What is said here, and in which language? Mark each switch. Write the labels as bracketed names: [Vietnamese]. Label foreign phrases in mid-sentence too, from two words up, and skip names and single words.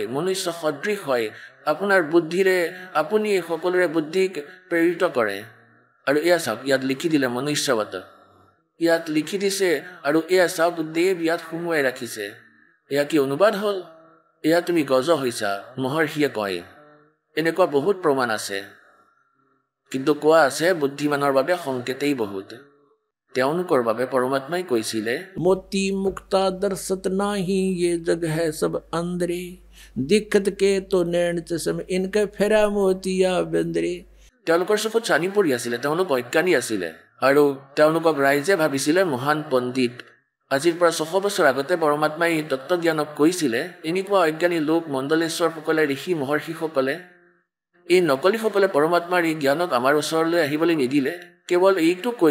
[Assamese] মনুষ্য সদৃশ হয় আপোনাৰ বুদ্ধিৰে আপুনি সকলোৰে বুদ্ধিক প্ৰেৰিত কৰে আৰু এয়া চাওক ইয়াত লিখি দিলে মনুষ্যবত ইয়াত লিখি দিছে আৰু এয়া চাওক দেৱ ইয়াত সুমুৱাই ৰাখিছে এয়া কি অনুবাদ হ'ল এয়া তুমি গজ হৈছা মহৰ্ষিয়ে কয় এনেকুৱা বহুত প্ৰমাণ আছে কিন্তু কোৱা আছে বুদ্ধিমানৰ বাবে সংকেতেই বহুত তেওঁলোকৰ বাবে পৰমাত্মাই কৈছিলে [Hindi] मोती मुक्ता दर्शत नाही ये जग है सब अंदरे दिखत के तो नैन चश्म इनके फेरा मोतिया बेंदरे [Assamese] তেওঁলোকৰ চকুত চানি পৰি আছিলে তেওঁলোক অজ্ঞানী আছিলে আৰু তেওঁলোকক ৰাইজে ভাবিছিলে মহান পণ্ডিত আজিৰ পৰা 600 বছৰ আগতে পৰমাত্মাই তত্ত্বজ্ঞানক কৈছিলে এনেকুৱা অজ্ঞানী লোক মণ্ডলেশ্বৰসকলে ঋষি মহৰ্ষিসকলে এই নকলিসকলে পৰমাত্মাৰ এই জ্ঞানক আমাৰ ওচৰলৈ আহিবলৈ নিদিলে কেৱল এইটো কৈ